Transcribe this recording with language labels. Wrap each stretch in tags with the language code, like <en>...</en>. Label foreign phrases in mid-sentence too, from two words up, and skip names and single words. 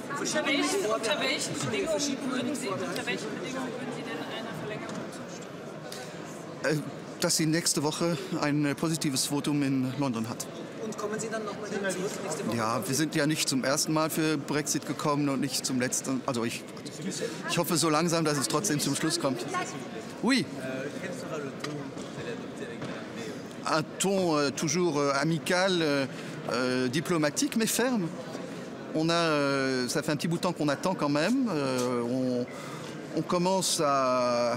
<de>Unter welchen Bedingungen würden Sie denn einer Verlängerung zustimmen? Dass sie nächste Woche ein positives Votum in London hat. Und kommen Sie dann nochmal zurück nächste Woche? Ja, wir sind ja nicht zum ersten Mal für Brexit gekommen und nicht zum letzten. Also ich hoffe so langsam, dass es trotzdem zum Schluss kommt.</de> <fr>Oui. Un ton toujours amical, diplomatique, mais ferme. Ça fait un petit bout de temps qu'on attend quand même. On commence à...</fr>